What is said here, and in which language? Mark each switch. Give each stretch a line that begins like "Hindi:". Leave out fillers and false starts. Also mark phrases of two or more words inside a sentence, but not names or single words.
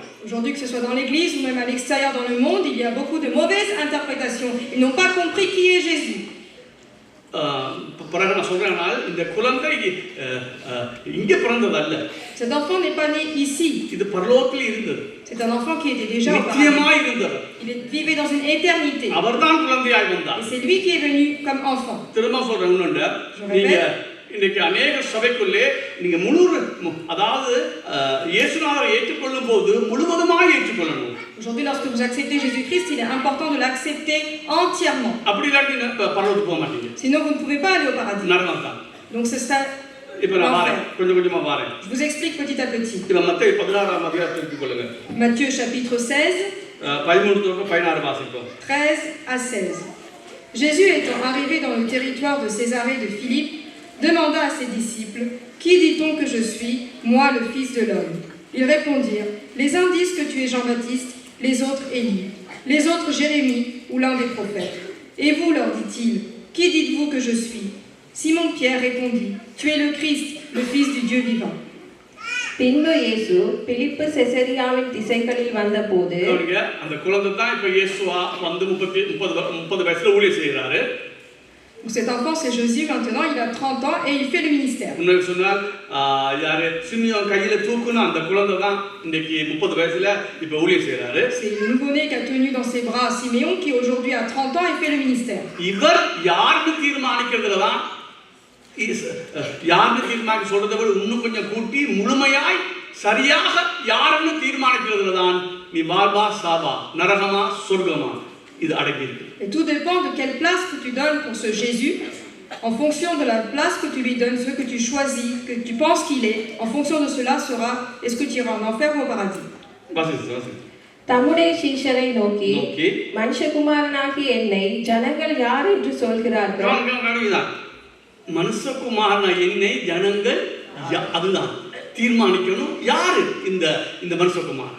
French: Aujourd'hui, que ce soit dans l'église ou même à l'extérieur dans le monde, il y a beaucoup de mauvaises interprétations. Ils n'ont pas compris qui est Jésus.
Tamil: பிறகு நான் சொல்றேனால் இந்த குழந்தை இங்கே பிறந்ததல்ல.
French: Cet enfant n'est pas né ici.
Tamil: இது பரலோகத்தில் இருந்தது.
French: C'est un enfant qui était déjà au paradis.
Tamil: நித்தியமாய் இருந்தது.
French: Il vivait dans une éternité.
Tamil: அவர்தான் குழந்தையாய் வந்தார்.
French: Et c'est lui qui est venu comme enfant.
Tamil: திரும்ப சொல்றேன் இன்னொன்று. நீங்க இன்னைக்கு அநேக சபைக்குள்ளே நீங்க முழு அதாவது இயேசுநாதரை ஏற்றுக்கொள்ளும் போது முழுவதுமாய் ஏற்றுக்கொள்ளணும்.
French: Aujourd'hui, lorsque vous acceptez Jésus-Christ, il est important de l'accepter entièrement.
Tamil: அப்படி இல்லாட்டி பரலோகத்துக்கு போக மாட்டீங்க.
French: Sinon, vous ne pouvez pas aller au paradis.
Tamil: நரகம் தான்.
French: Donc c'est ça.
Tamil: இப்போ நான் வரேன் கொஞ்சம் கொஞ்சமா வரேன்.
French: Je vous explique petit à petit.
Tamil: இப்போ மத்தேயு 16ஆம் அதிகாரத்தை எடுத்துக்கொள்ளுங்க.
French: Matthieu chapitre 16.
Tamil: 13-16 வாசிப்போம்.
French: 13 à 16. Jésus étant arrivé dans le territoire de Césarée de Philippe, demanda à ses disciples: Qui dit-on que je suis, moi le Fils de l'homme? Ils répondirent: Les uns disent que tu es Jean-Baptiste, les autres Élie, les autres Jérémie ou l'un des prophètes. Et vous, leur dit-il, qui dites-vous que je suis? Simon-Pierre répondit: Tu es le Christ, le Fils du Dieu vivant.
Tamil: பின்பு இயேசு பிலிப்பு செசரியாவின் திசைகளில் வந்தபோது அந்த குழந்தை தான் இப்ப இயேசுவா வந்து 30 வயசுல ஊழியம் செய்யறாரு. Cet enfant, c'est Jésus maintenant, il a 30 ans et il fait le ministère. உண்மையை சொன்னால் யாரு சிமியோன் கையில தூக்குன அந்த குழந்தை தான் இன்னைக்கு 30 வயசுல இப்ப ஊழியம் செய்யறாரு. C'est le nouveau-né qui a tenu dans ses bras Siméon qui aujourd'hui a 30 ans et fait le ministère. இவர் யாருக்கு தீர்மானிக்கிறதுல தான் யாருக்கு தீர்மானிக்க சொல்றதை விட இன்னும் கொஞ்சம் கூட்டி முழுமையாய் சரியாக யாருன்னு தீர்மானிக்கிறதுல தான் நீ வாழ்வா சாவா நரகமா சொர்க்கமா இது அடங்கி இருக்கு. Et tout dépend de quelle place que tu donnes pour ce Jésus. En fonction de la place que tu lui donnes, ce que tu choisis, que tu penses qu'il est, en fonction de cela sera est-ce que tu iras en enfer ou au paradis. தம்முடைய சீஷரை நோக்கி மனுஷகுமாரனாகி என்னை ஜனங்கள் யார் என்று சொல்கிறார்கள்? மனுஷகுமாரனா என்னை ஜனங்கள் அதுதான் தீர்மானிக்கணும் யாரு இந்த மனுஷகுமாரன்.